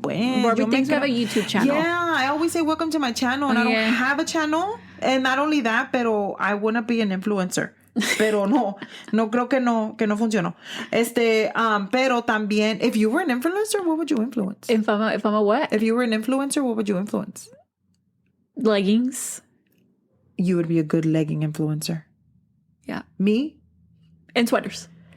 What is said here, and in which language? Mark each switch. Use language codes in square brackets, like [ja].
[en] Barbie thinks I have a YouTube channel. Yeah, I always say welcome to my channel, and I don't have a channel. And not only that, [es] pero [en] I want to be an influencer. [es] Pero no creo que no funcionó. Pero también, [en] if you were an influencer, what would you influence? If I'm a what? If you were an influencer, what would you influence? Leggings. You would be a good legging influencer. Yeah. Me? And sweaters.